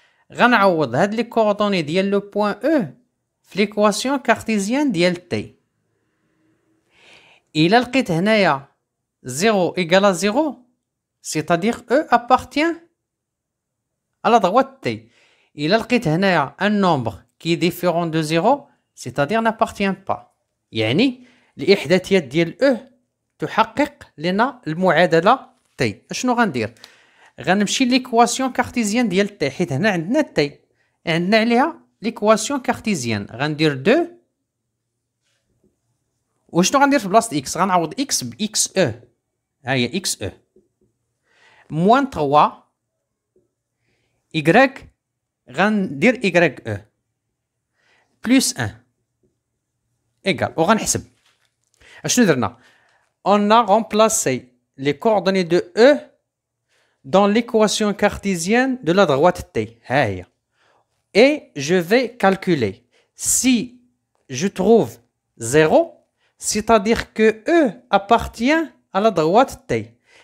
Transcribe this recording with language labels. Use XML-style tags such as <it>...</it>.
<fr>Nous allons les coordonnées de le point E l'équation cartésienne ديال T.</fr> <ar>إلا لقيت هنايا</ar> <fr>0 égale à 0, c'est-à-dire E appartient à la droite T.</fr> <ar>إلا لقيت هنايا</ar> <fr>un nombre qui est différent de 0, c'est-à-dire n'appartient pas.</fr> <ar>يعني الإحداثيات ديال E تحقق لنا المعادلة T. أشنو غندير؟ غنمشي l'équation cartésienne ديال T حيت هنا عندنا T عندنا عليها l'équation cartésienne. غندير 2 وشنو غندير في بلاصه x؟ غنعوض x ب x e. ها هي x e موان 3 y غندير y e بلس 1 ايكال وغنحسب. اشنو درنا؟</ar> <fr>on a remplacé les coordonnées de e dans l'équation cartésienne de la droite t.</fr> <ar>ها هي.</ar> <fr>Et je vais calculer. Si je trouve 0, c'est-à-dire que E appartient à la droite T.</fr>